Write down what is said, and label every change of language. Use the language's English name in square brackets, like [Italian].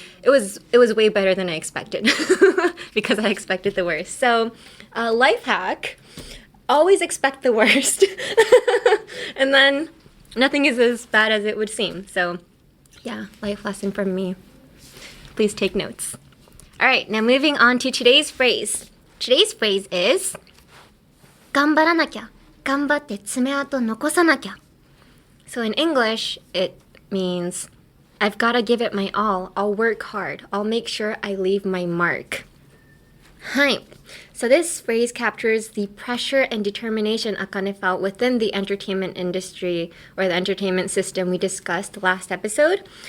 [English] It was way better than I expected because I expected the worst. So life hack, always expect the worst. And then nothing is as bad as it would seem. So yeah, life lesson from me. Please take notes. All right, now moving on to today's phrase. Today's phrase is [Japanese] 頑張らなきゃ、頑張って爪痕残さなきゃ. [English] So in English, it means I've got to give it my all. I'll work hard. I'll make sure I leave my mark. [Japanese] はい. [English] So this phrase captures the pressure and determination Akane felt within the entertainment industry or the entertainment system we discussed last episode.